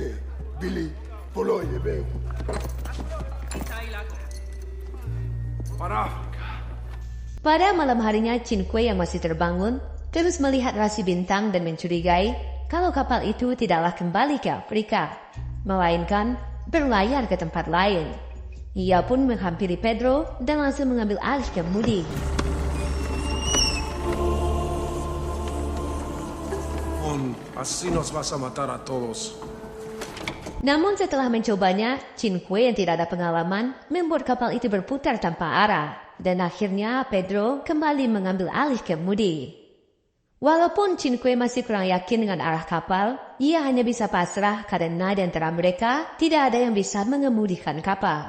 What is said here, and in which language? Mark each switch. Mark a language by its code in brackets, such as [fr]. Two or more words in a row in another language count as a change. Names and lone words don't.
[id] Pada malam harinya, Cinque yang masih terbangun terus melihat rasi bintang dan mencurigai kalau kapal itu tidaklah kembali ke Afrika, melainkan berlayar ke tempat lain. Ia pun menghampiri Pedro dan langsung mengambil alih kemudi. [es] Así nos vas a matar a todos. [id] Namun setelah mencobanya, Cinque yang tidak ada pengalaman membuat kapal itu berputar tanpa arah. Dan akhirnya Pedro kembali mengambil alih kemudi. Walaupun Cinque masih kurang yakin dengan arah kapal, ia hanya bisa pasrah karena di antara mereka tidak ada yang bisa mengemudikan kapal.